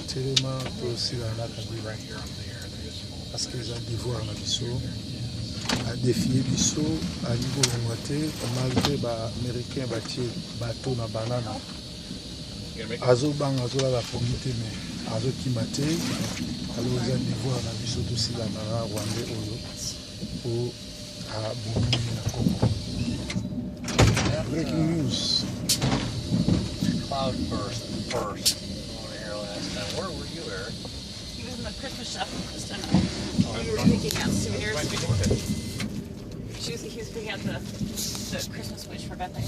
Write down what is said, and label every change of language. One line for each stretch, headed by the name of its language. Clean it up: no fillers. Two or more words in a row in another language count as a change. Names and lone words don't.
Lingala: telema tosila na Kabila
French: parce que
Lingala: eza devoir na biso adefie biso alingi kolongwa te malgré baaméricain batie bato na banana azobanga azolala pongi te mais azokima te alors eza devoir na biso tosilana na Rwanda oyo po abomini na Congo.
English: Breaking news. Cloudburst first over here last time. Where were you, Eric? He was in the Christmas shop this time. We were picking out souvenirs. He was picking out the Christmas witch for Bethany.